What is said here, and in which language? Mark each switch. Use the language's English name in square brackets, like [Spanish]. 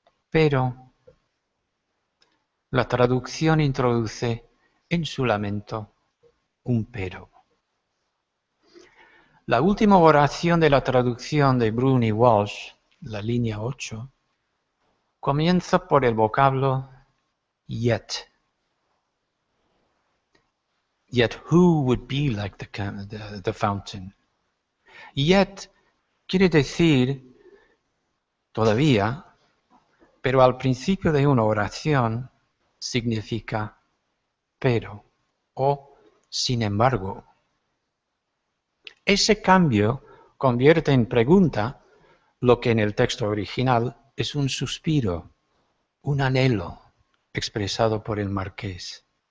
[Spanish] Pero la traducción introduce en su lamento un pero. La última oración de la traducción de Bruni Walsh, la línea 8, comienza por el vocablo yet. [English] Yet who would be like the fountain? [Spanish] Yet quiere decir todavía, pero al principio de una oración significa pero o sin embargo. Ese cambio convierte en pregunta lo que en el texto original es un suspiro, un anhelo expresado por el marqués.